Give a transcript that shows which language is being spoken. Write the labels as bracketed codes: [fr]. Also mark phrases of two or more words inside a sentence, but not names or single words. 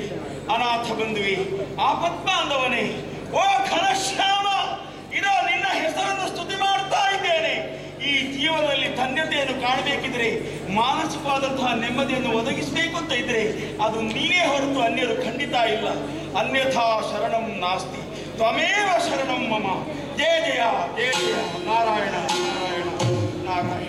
[kn] ಅನಾಥ ಬಂಧುವೆ, ಆಪತ್ಬಾಂಧವನೇ, ಓ ಘನಶ್ಯಾಮ, ಇದೋ ನಿನ್ನ ಹೆಸರನ್ನು ಸ್ತುತಿ ಮಾಡ್ತಾ ಇದ್ದೇನೆ. ಈ ಜೀವನದಲ್ಲಿ ಧನ್ಯತೆಯನ್ನು ಕಾಣಬೇಕಿದ್ರೆ, ಮಾನಸಿಕವಾದಂತಹ ನೆಮ್ಮದಿಯನ್ನು ಒದಗಿಸಬೇಕು ಅಂತ ಇದ್ರೆ ಅದು ನೀನೇ ಹೊರತು ಅನ್ಯರು ಖಂಡಿತ ಇಲ್ಲ. [sa] ಅನ್ಯಥಾ ಶರಣಂ ನಾಸ್ತಿ, ತ್ವಮೇವ ಶರಣಂ ಮಮ. ಜಯ ಜಯ ಜಯ ಜಯ ನಾರಾಯಣ ನಾರಾಯಣ ನಾರಾಯಣ.